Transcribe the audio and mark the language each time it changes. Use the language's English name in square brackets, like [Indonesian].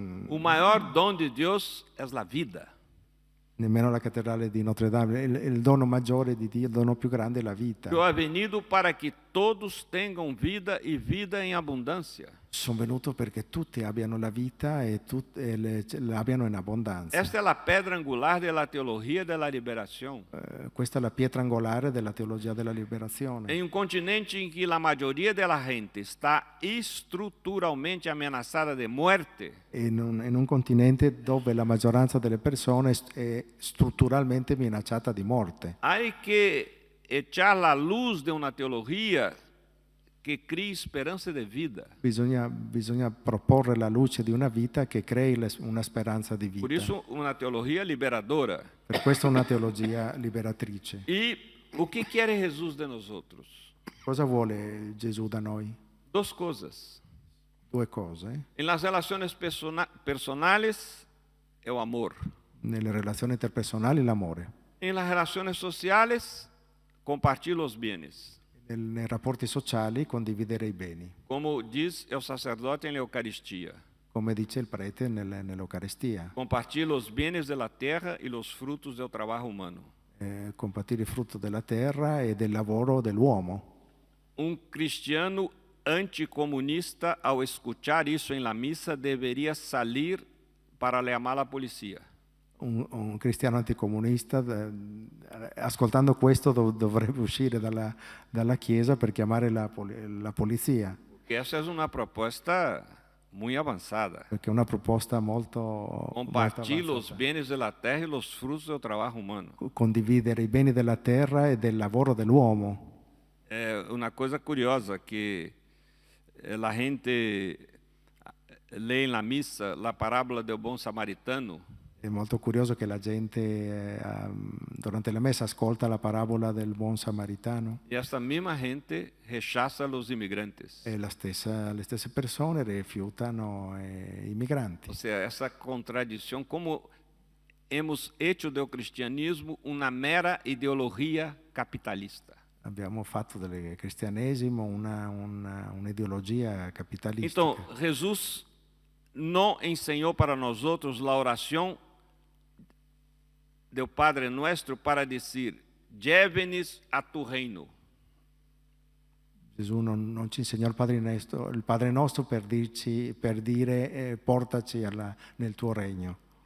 [Portuguese] O maior dom de Deus é a vida. [Italian] nemmeno la cattedrale di Notre Dame. Il dono maggiore di Dio, il dono più grande è la vita. [Spanish] Eu ha venido para que [Portuguese] todos tenham vida e vida em abundância. [Italian] Sono venuto perché tutti abbiano la vita e l'abbiano in abbondanza. [Portuguese] Esta é a pedra angular da teologia da liberação. [Italian] Questa è la pietra angolare della teologia della liberazione. [Portuguese] Em um continente em que a maioria da gente está estruturalmente ameaçada de morte, [Italian] In un continente dove la maggioranza delle persone è strutturalmente minacciata di morte. [Portuguese] há que echar a luz de uma teologia che crie esperança de vida. [Italian] Bisogna proporre la luce di una vita che crei una speranza di [Portuguese] Por [Italian] vita. [Portuguese] isso, uma teologia liberadora. [Italian] Per questo una teologia liberatrice. [Portuguese] E o que quer Jesus de nós outros? [Italian] Cosa vuole Gesù da noi? [Portuguese] Duas coisas. [Italian] Due cose. [Portuguese] Em las relações personales é o amor. [Italian] Nelle relazioni interpersonali l'amore. [Portuguese] Em las relações sociales, compartilhar os bens. [Italian] Nei rapporti sociali condividere i beni. [Portuguese] Como diz o sacerdote em Eucaristia. [Italian] Come dice il prete nell'Eucaristia. [Portuguese] Compartilha os bens da terra e os frutos do trabalho humano. [Italian] Compartire il frutto della terra e del lavoro dell'uomo. [Portuguese] Um cristiano anticomunista, [Spanish] ao escuchar [Portuguese] isso em la missa, deveria sair para chamar a polícia. [Italian] Un cristiano anticomunista, ascoltando questo, dovrebbe uscire dalla chiesa per chiamare la polizia. [Portuguese] Porque essa é uma proposta muito avançada. [Italian] Perché è una proposta molto [Portuguese] Compartilha os [Italian] avanzata. [Portuguese] bens da terra e os frutos do trabalho humano. [Italian] Condividere i beni della terra e del lavoro dell'uomo. [Portuguese] É uma coisa curiosa que a gente lê na missa a parábola do bom samaritano. [Italian] È molto curioso che la gente durante la messa ascolta la parabola del buon samaritano [Portuguese] E essa mesma gente rechaça os imigrantes. [Italian] e le stesse persone rifiutano i migranti. [Portuguese] Ou seja, essa contradição, [Spanish] como hemos hecho [Portuguese] do cristianismo uma mera ideologia capitalista. [Italian] Abbiamo fatto del cristianesimo un'ideologia capitalistica. [Portuguese] Então, Jesus não ensinou para nós outros a oração do Padre Nuestro para dizer: [Spanish] llévenos a tu reino. [Italian] Gesù non ci insegnò il Padre nostro per dire portaci nel tuo regno.